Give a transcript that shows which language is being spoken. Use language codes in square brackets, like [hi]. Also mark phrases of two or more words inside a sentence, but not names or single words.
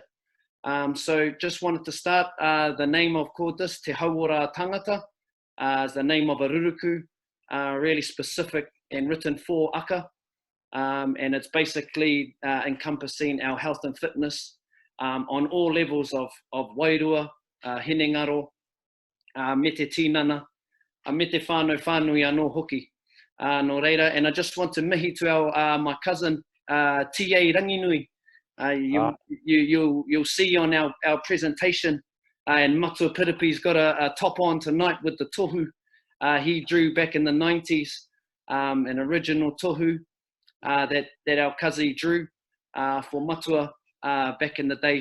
[en] So just wanted to start, the name of this, Te Hauora Tangata, is the name of a ruruku, really specific and written for Akka, and it's basically encompassing our health and fitness on all levels of [mi] wairua, hinengaro, me te tinana, me te whānau whānui anō hoki, no reira, [en] and I just want to mihi to our my cousin TA Ranginui. You'll see on our presentation, and Matua Piripi's got a top on tonight with the tohu. He drew back in the 90s, an original tohu that our kazi drew for Matua back in the day.